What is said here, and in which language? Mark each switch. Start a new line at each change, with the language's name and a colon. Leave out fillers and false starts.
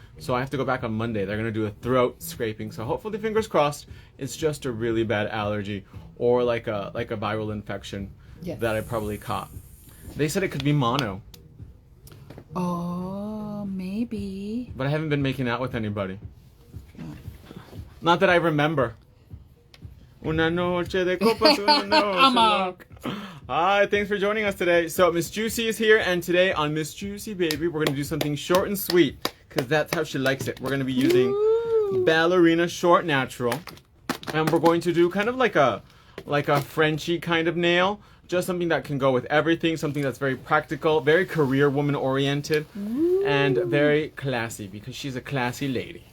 English: So I have to go back on Monday. They're gonna do a throat scraping. So hopefully, fingers crossed, it's just a really bad allergy or like a viral infection that I probably caught. They said it could be mono. Oh, maybe. But I haven't been making out with anybody. Not that I remember.
Spanish: Una noche de copas, una noche loca.
English: Hi, thanks for joining us today. So Miss Juicy is here, and today on Miss Juicy Baby, we're going to do something short and sweet, because that's how she likes it. We're going to be using Ballerina Short Natural, and we're going to do kind of like a Frenchy kind of nail, just something that can go with everything, something that's very practical, very career woman oriented, and very classy, because she's a classy lady.